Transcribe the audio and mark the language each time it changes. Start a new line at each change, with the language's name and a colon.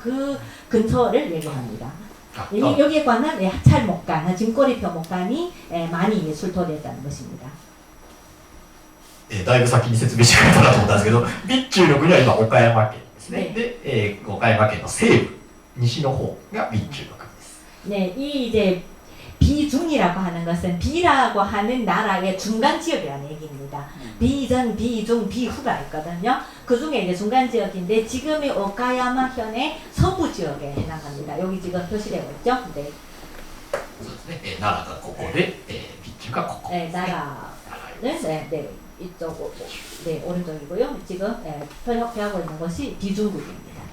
Korean: 그 근처를 얘기합니다. 여기에 관한 하찰 목간, 증꼬리표 목간이 많이 출토됐다는 것입니다.
Japanese: だいぶ先に説明してくれたなと思ったんですけど、備中の国は今岡山県ですね。で、岡山県の西部、西の方が備中の国です。
Korean: 네, 이 이제 비중이라고 하는 것은 비라고 하는 나라의 중간 지역이라는 얘기입니다. 비전, 비중, 비후가 있거든요. 그 중에 이제 중간 지역인데 지금의 오카야마현의 서부 지역에 해당합니다. 여기 지금 표시되고 있죠? 네.
Japanese: そうですね。奈良がここで、備中がここ。
Korean: 네, 나라는 네, 이쪽, 네, 오른쪽이고요. 지금 표하고 있는 것이 비중국입니다.